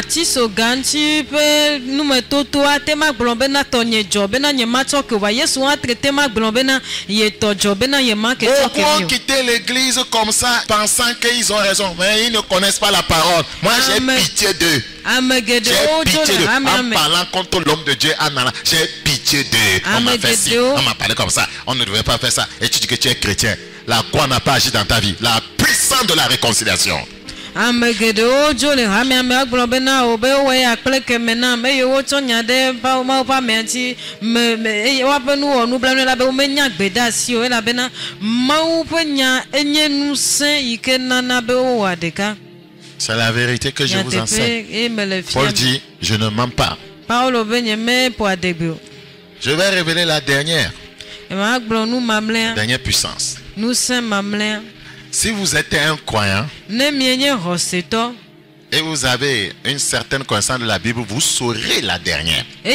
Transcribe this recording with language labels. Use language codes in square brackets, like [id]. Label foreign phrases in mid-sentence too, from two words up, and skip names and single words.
[fr] Pourquoi quitter l'église comme ça, pensant qu'ils ont raison, mais ils ne connaissent pas la parole? Moi, j'ai pitié d'eux. J'ai pitié d'eux. En parlant contre l'homme de Dieu, j'ai pitié d'eux. On m'a fait ci, on m'a parlé comme ça. On ne devrait pas faire ça. Et tu dis que tu es chrétien. La croix n'a pas agi dans ta vie. La puissance de la réconciliation. [ee] Amegedo jole hame ame agblɔ bena o be wɔye akple keme nam eye wotsɔ nya ɖe mawo ƒe amea ŋuti eye woaƒe nublanui la be womenya gbe ɖe asi o elabena mawu ƒe nya enye ŋusẽ yi ke nana be wowɔa ɖeka. [fr] C'est la vérité que je vous enseigne. Paul dit, je ne mens pas. Je vais révéler la dernière puissance. Si vous êtes un croyant et vous avez une certaine connaissance de la Bible, vous saurez la dernière.